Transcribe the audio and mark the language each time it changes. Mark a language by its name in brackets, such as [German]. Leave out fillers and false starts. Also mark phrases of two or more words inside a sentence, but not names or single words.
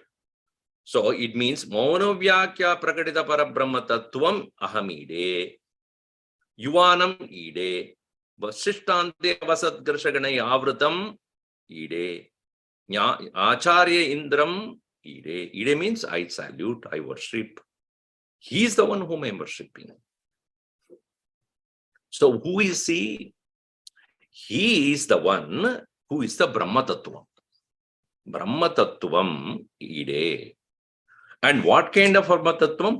[English] So it means [Sanskrit] Maunavyakya prakritita parabrahma tattvam ahamide yuvanam ide vasishtante vasadgarshaganai avritam ide acharya indram ide. [English] Ide means I salute, I worship. He is the one whom I am worshipping. So who is he? He is the one who is the [Sanskrit] Brahma Tattvam. Brahma Tattvam ide. [English] And what kind of [Sanskrit] Brahma Tattvam?